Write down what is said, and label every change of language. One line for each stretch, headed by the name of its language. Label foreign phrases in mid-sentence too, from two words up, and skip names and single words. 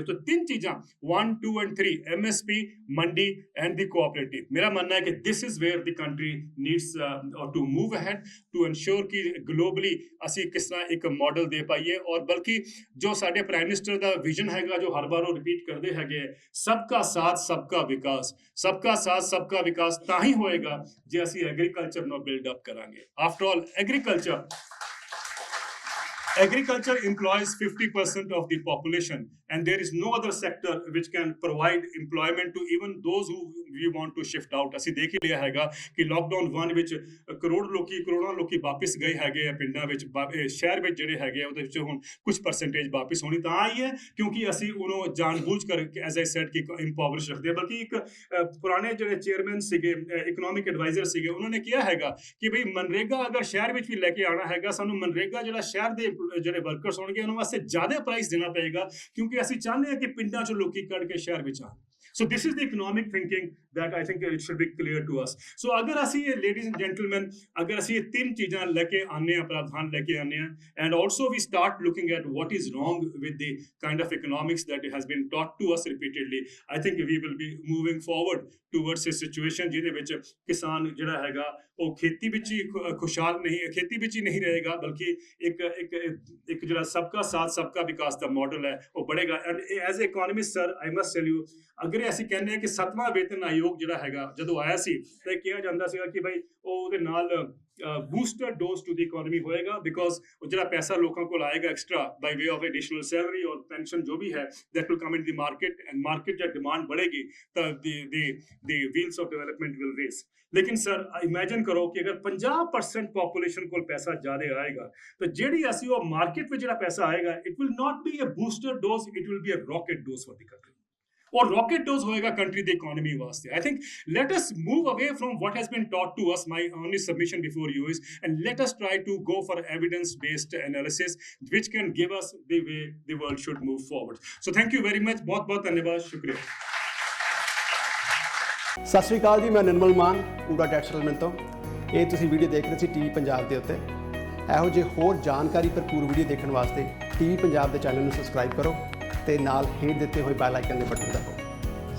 Punjabi: ਤਾਂ 3 ਚੀਜ਼ਾਂ 1, 2 and 3 MSP, ਮੰਡੀ
English: and the cooperative.
Punjabi: ਮੇਰਾ ਮੰਨਣਾ ਹੈ ਕਿ
English: this is where the country needs to move ahead to ensure
Punjabi: ਕਿ ਗਲੋਬਲੀ ਅਸੀਂ ਕਿਸ ਤਰ੍ਹਾਂ ਇੱਕ ਮਾਡਲ ਦੇ ਪਾਈਏ, ਔਰ ਬਲਕਿ ਜੋ ਸਾਡੇ
English: prime minister
Punjabi: ਦਾ ਵਿਜ਼ਨ ਹੈਗਾ ਜੋ ਹਰ ਵਾਰ ਉਹ ਰਿਪੀਟ ਕਰਦੇ ਹੈਗੇ
Hindi: सबका साथ सबका विकास, सबका साथ सबका विकास
Punjabi: ਤਾਂ ਹੀ ਹੋਏਗਾ ਜੇ ਅਸੀਂ ਐਗਰੀਕਲਚਰ ਨੂੰ
English: build up
Punjabi: ਕਰਾਂਗੇ।
English: After all Agriculture employs 50% of the population, and there is no other sector which can provide employment to even those who we want to shift out।
Punjabi: ਅਸੀਂ ਦੇਖ ਹੀ ਲਿਆ ਹੈਗਾ ਕਿ ਲੋਕਡਾਊਨ 1 ਵਿੱਚ ਕਰੋੜਾਂ ਲੋਕੀ ਵਾਪਸ ਗਏ ਹੈਗੇ ਆ ਪਿੰਡਾਂ ਵਿੱਚ, ਸ਼ਹਿਰ ਵਿੱਚ ਜਿਹੜੇ ਹੈਗੇ ਉਹਦੇ ਵਿੱਚ ਹੁਣ ਕੁਝ ਪਰਸੈਂਟੇਜ ਵਾਪਸ ਹੋਣੀ ਤਾਂ ਆਈ ਹੈ ਕਿਉਂਕਿ ਅਸੀਂ ਉਹਨੂੰ ਜਾਣਬੁੱਝ ਕਰਕੇ
English: as I said
Punjabi: ਕਿ ਇੰਪਾਵਰਿਸ਼ ਰੱਖਦੇ ਆ। ਬਲਕਿ ਇੱਕ ਪੁਰਾਣੇ ਜਿਹੜੇ ਚੇਅਰਮੈਨ ਸੀਗੇ,
English: economic adviser
Punjabi: ਸੀਗੇ, ਉਹਨਾਂ ਨੇ ਕਿਹਾ ਹੈਗਾ ਕਿ ਬਈ ਮਨਰੇਗਾ ਅਗਰ ਸ਼ਹਿਰ ਵਿੱਚ ਵੀ ਲੈ ਕੇ ਆਉਣਾ ਹੈਗਾ, ਸਾਨੂੰ ਮਨਰੇਗਾ ਜਿਹੜਾ ਸ਼ਹਿਰ ਦੇ ਜਿਹੜੇ ਵਰਕਰਸ ਹੋਣਗੇ ਉਹਨਾਂ ਵਾਸਤੇ ਜ਼ਿਆਦਾ ਪ੍ਰਾਈਸ ਦੇਣਾ ਪਏਗਾ ਕਿਉਂਕਿ ਅਸੀਂ ਚਾਹੁੰਦੇ ਹਾਂ ਕਿ ਪਿੰਡਾਂ ਚੋਂ ਲੋਕੀ ਕੱਢ ਕੇ ਸ਼ਹਿਰ ਵਿੱਚ ਆਉਣ।
English: So this is the economic thinking that I think it should be clear to us. So
Punjabi: ਅਗਰ ਅਸੀਂ
English: ladies and gentlemen,
Punjabi: अगर ਅਸੀਂ ਇਹ ਤਿੰਨ ਚੀਜ਼ਾਂ ਲੈ ਕੇ ਆਨੇ ਆ, ਪ੍ਰਾਵਧਾਨ ਲੈ ਕੇ ਆਨੇ ਆ,
English: and also we start looking at what is wrong with the kind of economics that has been taught to us repeatedly, I think we will be moving forward towards a situation
Punjabi: ਜਿਹਦੇ ਵਿੱਚ ਕਿਸਾਨ ਜਿਹੜਾ ਹੈਗਾ ਉਹ ਖੇਤੀ ਵਿੱਚ ਹੀ ਖੁਸ਼ਹਾਲ ਨਹੀਂ, ਖੇਤੀ ਵਿੱਚ ਹੀ ਨਹੀਂ ਰਹੇਗਾ ਬਲਕਿ ਇੱਕ ਜਿਹੜਾ
Hindi: सबका साथ सबका विकास
Punjabi: ਦਾ ਮਾਡਲ ਹੈ ਉਹ बढ़ेगा।
English: And as a economist sir I must tell you,
Punjabi: ਅਗਰ ਅਸੀਂ ਕਹਿੰਦੇ ਹਾਂ ਕਿ 7ਵਾਂ
Hindi: वेतन आयोग
Punjabi: ਜਿਹੜਾ ਹੈਗਾ ਜਦੋਂ ਆਇਆ ਸੀ ਤਾਂ ਕਿਹਾ ਜਾਂਦਾ ਸੀਗਾ ਕਿ ਭਾਈ ਉਹਦੇ ਨਾਲ
English: booster dose to the economy
Punjabi: ਹੋਏਗਾ ਬਿਕੋਜ਼ ਉਹ ਜਿਹੜਾ ਪੈਸਾ ਲੋਕਾਂ ਕੋਲ ਆਏਗਾ
English: extra by way of additional salary
Punjabi: ਔਰ ਪੈਨਸ਼ਨ ਜੋ ਵੀ ਹੈ
English: that will come in the market, and market
Punjabi: ਜਦ ਡਿਮਾਂਡ बढ़ेगी ਤਾਂ
English: the wheels of development will race।
Punjabi: ਲੇਕਿਨ ਸਰ ਇਮੇਜਿਨ ਕਰੋ ਕਿ ਅਗਰ 50% ਪੋਪੂਲੇਸ਼ਨ ਕੋਲ ਪੈਸਾ ਜ਼ਿਆਦਾ ਆਏਗਾ ਤਾਂ ਜਿਹੜੀ ਅਸੀਂ ਉਹ ਮਾਰਕੀਟ ਵਿੱਚ ਜਿਹੜਾ ਪੈਸਾ ਆਏਗਾ
English: it will not be a booster dose, it will be a rocket dose for the country,
Punjabi: ਔਰ ਰੌਕੇਟ ਡੋਜ਼ ਹੋਏਗਾ ਕੰਟਰੀ ਦੀ ਇਕਨੋਮੀ ਵਾਸਤੇ।
English: I think let us move away from what has been taught to us। My only submission before you is, and let us try to go for evidence based analysis which can give us the way the world should move forward। So thank you very much,
Hindi: बहुत धन्यवाद, शुक्रिया।
Punjabi: ਸਤਿ ਸ਼੍ਰੀ ਅਕਾਲ ਜੀ, ਮੈਂ ਨਿਰਮਲ ਮਾਨ ਪੂਰਾ ਟੈਕਸ ਸੈਟਲਮੈਂਟ ਤੋਂ। ਇਹ ਤੁਸੀਂ ਵੀਡੀਓ ਦੇਖ ਰਹੇ ਸੀ ਟੀਵੀ ਪੰਜਾਬ ਦੇ ਉੱਤੇ। ਇਹੋ ਜਿਹੇ ਹੋਰ ਜਾਣਕਾਰੀ ਭਰਪੂਰ ਵੀਡੀਓ ਦੇਖਣ ਵਾਸਤੇ ਟੀਵੀ ਪੰਜਾਬ ਦੇ ਚੈਨਲ ਨੂੰ ਸਬਸਕ੍ਰਾਈਬ ਕਰੋ ਤੇ ਨਾਲ ਹੇਠ ਦਿੱਤੇ ਹੋਏ ਬੈਲ ਆਈਕਨ ਦੇ ਬਟਨ ਦਬਾਓ।